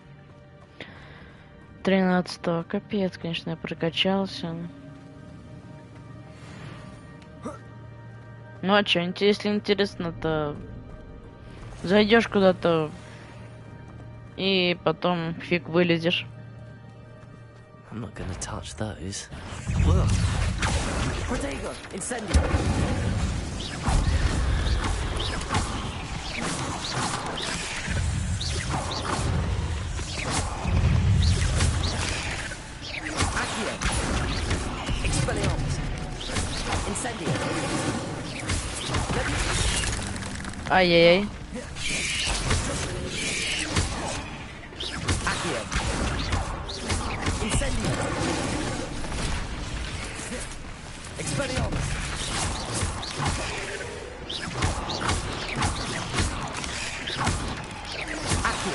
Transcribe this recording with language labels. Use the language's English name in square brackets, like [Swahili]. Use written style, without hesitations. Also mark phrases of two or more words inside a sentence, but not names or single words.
[Russian] 13-го. Капец, конечно, я прокачался. Ну а чё, если интересно, то... Зайдешь куда-то... И потом фиг вылезешь. [English] I'm not gonna touch those. [Latin] Protego, incendio. Accio. Expelliarmus. Incendio. [Russian] Ай-яй-яй. [Latin] Accio. Incendio. Expelliarmus. Accio.